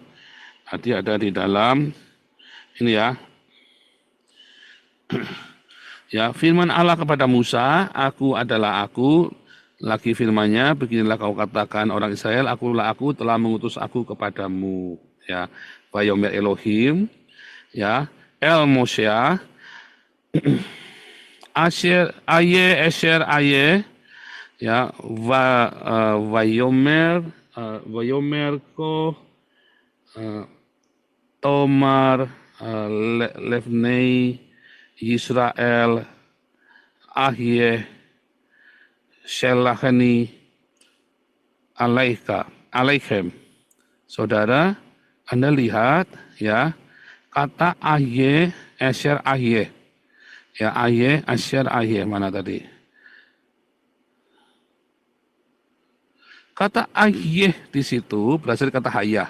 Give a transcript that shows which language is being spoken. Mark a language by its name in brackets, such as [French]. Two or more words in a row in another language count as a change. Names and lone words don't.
[Indonesian] Tadi ada di dalam ini ya. Ya, firman Allah kepada Musa, aku adalah aku. Lagi firman-Nya, beginilah kau katakan orang Israel, akulah aku telah mengutus aku kepadamu. Ya, [Hebrew] ויאמר אלהים, ya, אל משה, אשר אהיה, אשר אהיה, ya, ויאמר כה תאמר לבני ישראל אהיה שלחני אליכם. [Indonesian] Saudara, Anda lihat ya, kata [Hebrew] אהיה, אשר אהיה. [Indonesian] Ya, [Hebrew] אהיה, אשר אהיה, [Indonesian] mana tadi? Kata Ahye di situ berasal dari kata hayah.